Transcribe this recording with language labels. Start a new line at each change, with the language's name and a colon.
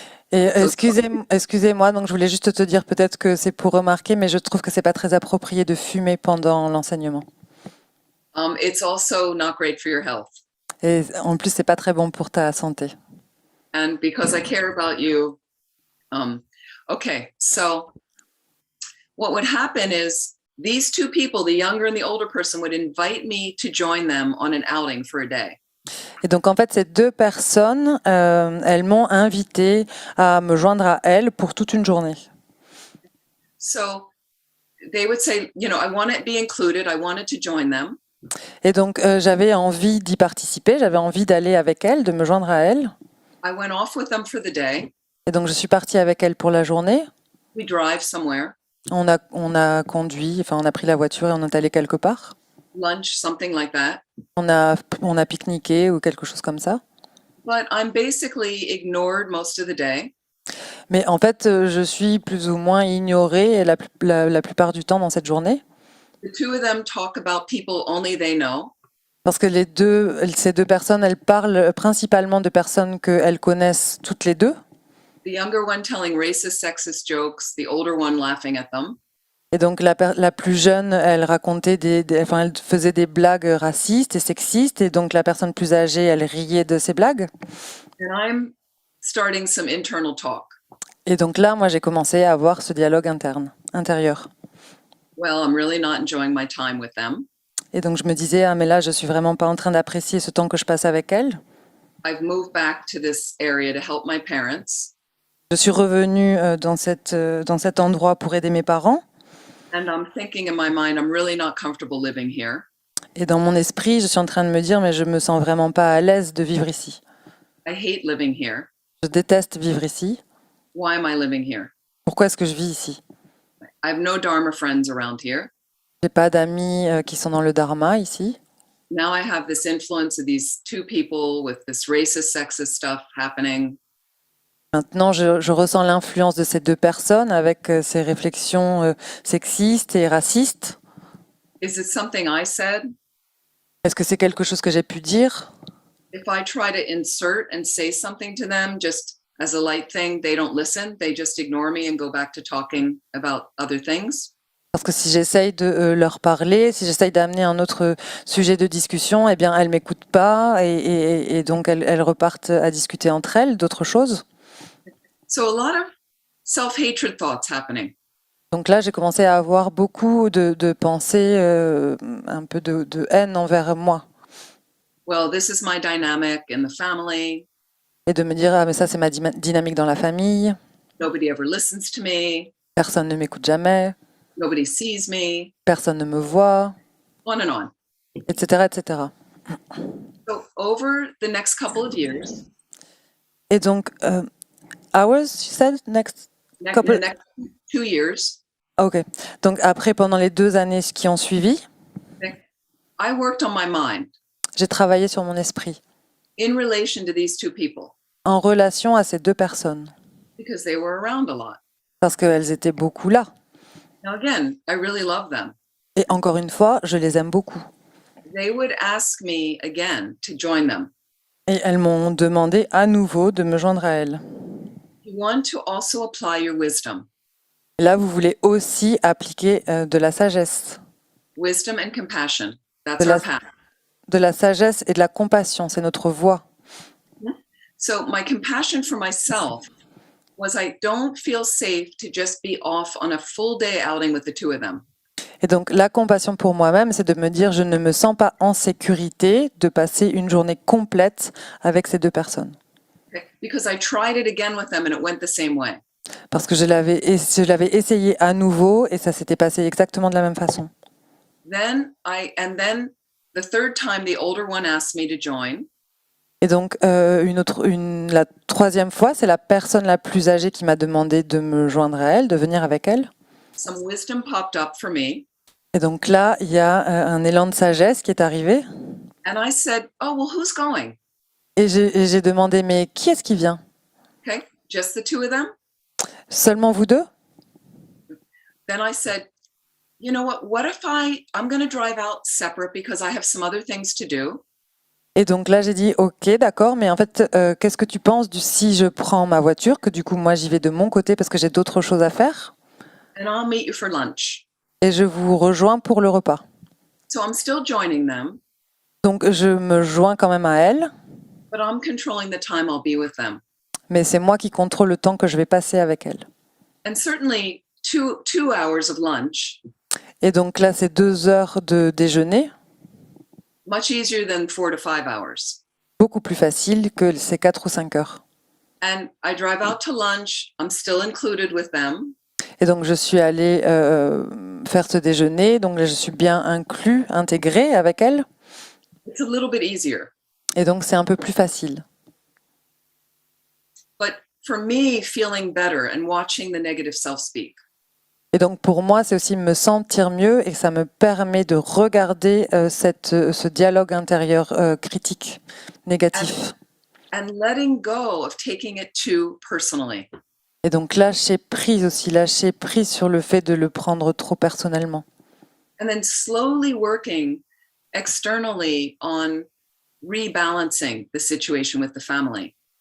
French: Et excusez-moi, donc je voulais juste te dire peut-être que c'est pour remarquer, mais je trouve que c'est pas très approprié de fumer pendant l'enseignement.
English: It's also not great for your health.
French: Et en plus, c'est pas très bon pour ta santé.
English: And because I care about you, okay, so what would happen is these two people, the younger and the older person, would invite me to join them on an outing for a day.
French: Et donc en fait, ces 2 personnes, elles m'ont invité à me joindre à elles pour toute une journée.
English: So they would say, you know, I want to be included, I wanted to join them.
French: Et donc j'avais envie d'y participer, j'avais envie d'aller avec elles, de me joindre à elles.
English: I went off with them for the day.
French: Et donc je suis partie avec elles pour la journée.
English: We drive somewhere,
French: On a conduit, enfin on a pris la voiture et on est allé quelque part.
English: lunch, something like that.
French: On a pique-niqué ou quelque chose comme ça.
English: But I'm basically ignored most of the day.
French: Mais en fait, je suis plus ou moins ignorée la plupart du temps dans cette journée.
English: The two of them talk about people only they know.
French: Parce que ces 2 personnes, elles parlent principalement de personnes qu'elles connaissent toutes les 2.
English: The younger one telling racist, sexist jokes, the older one laughing at them.
French: Et donc la plus jeune, elle racontait elle faisait des blagues racistes et sexistes. Et donc la personne plus âgée, elle riait de ces blagues.
English: And I'm starting some internal talk.
French: Et donc là, moi, j'ai commencé à avoir ce dialogue intérieur.
English: Well, I'm really not enjoying my time with them.
French: Et donc je me disais, ah mais là, je suis vraiment pas en train d'apprécier ce temps que je passe avec elles.
English: I've moved back to this area to help my parents.
French: Je suis revenue dans cet endroit pour aider mes parents.
English: And I'm thinking in my mind, I'm really not comfortable living here.
French: Et dans mon esprit, je suis en train de me dire, mais je me sens vraiment pas à l'aise de vivre ici.
English: I hate living here.
French: Je déteste vivre ici.
English: Why am I living here?
French: Pourquoi est-ce que je vis ici?
English: I have no Dharma friends around here.
French: J'ai pas d'amis qui sont dans le dharma ici.
English: Now I have this influence of these two people with this racist, sexist stuff happening.
French: Maintenant, je ressens l'influence de ces deux personnes avec ces réflexions sexistes et racistes.
English: Is it something I said?
French: Est-ce que c'est quelque chose que j'ai pu dire?
English: If I try to insert and say something to them just as a light thing, they don't listen. They just ignore me and go back to talking about other things.
French: Parce que si j'essaye de leur parler, si j'essaye d'amener un autre sujet de discussion, eh bien, elles m'écoutent pas et donc elles repartent à discuter entre elles d'autres choses.
English: So a lot of self-hatred thoughts happening.
French: Donc là, j'ai commencé à avoir beaucoup de pensées, un peu de haine envers moi.
English: Well, this is my dynamic in the family.
French: Et de me dire, ah mais ça c'est ma dynamique dans la famille,
English: Nobody ever listens to me.
French: personne ne m'écoute jamais,
English: Nobody sees me.
French: personne ne me voit,
English: On and on.
French: etc., etc.
English: So over the next couple of years,
French: Et donc,
English: hours, you said? Next? the next 2 years, Ok.
French: Donc après, pendant les 2 années qui ont suivi,
English: I worked on my mind
French: j'ai travaillé sur mon esprit
English: in relation to these two people
French: en relation à ces deux personnes,
English: because they were around a lot.
French: parce qu'elles étaient beaucoup là.
English: Now again, I really love them.
French: Et encore une fois, je les aime beaucoup.
English: They would ask me again to join them.
French: Et elles m'ont demandé à nouveau de me joindre à elles.
English: You want to also apply your wisdom.
French: Et là, vous voulez aussi appliquer de la sagesse.
English: Wisdom and compassion. That's
French: De la-
English: our path.
French: De la sagesse et de la compassion, c'est notre voie.
English: So my compassion for myself was I don't feel safe to just be off on a full day outing with the two of them.
French: Et donc, la compassion pour moi-même, c'est de me dire, je ne me sens pas en sécurité de passer une journée complète avec ces deux personnes. Okay?
English: Because I tried it again with them and it went the same way.
French: Parce que je l'avais essayé à nouveau et ça s'était passé exactement de la même façon.
English: Then the third time the older one asked me to join.
French: Et donc, la troisième fois, c'est la personne la plus âgée qui m'a demandé de me joindre à elle, de venir avec elle.
English: Some wisdom popped up for me.
French: Et donc là, il y a un élan de sagesse qui est arrivé.
English: And I said, oh, well, who's going?
French: Et j'ai demandé, mais qui est-ce qui vient?
English: Okay, just the two of them?
French: Seulement vous deux?
English: Then I said, you know what if I'm going to drive out separate because I have some other things to do.
French: Et donc là, j'ai dit, ok, d'accord, mais en fait, qu'est-ce que tu penses si je prends ma voiture, que du coup, moi, j'y vais de mon côté parce que j'ai d'autres choses à faire,
English: And I'll meet you for lunch.
French: et je vous rejoins pour le repas.
English: So I'm still joining them,
French: Donc, je me joins quand même à elle,
English: but I'm controlling the time I'll be with them.
French: mais c'est moi qui contrôle le temps que je vais passer avec elle.
English: And certainly 2 hours of lunch,
French: Et donc là, c'est 2 heures de déjeuner,
English: much easier than 4 to 5 hours.
French: beaucoup plus facile que ces 4 ou 5 heures.
English: And I drive out to lunch. I'm still included with them.
French: Et donc, je suis allée faire ce déjeuner, donc là, je suis bien intégrée avec elle,
English: It's a little bit easier.
French: et donc c'est un peu plus facile.
English: But for me, feeling better and watching the negative self-speak,
French: Et donc pour moi, c'est aussi me sentir mieux et ça me permet de regarder ce dialogue intérieur critique, négatif.
English: and letting go of taking it too personally.
French: Et donc lâcher prise sur le fait de le prendre trop personnellement.
English: And then slowly working externally on rebalancing the situation with the family.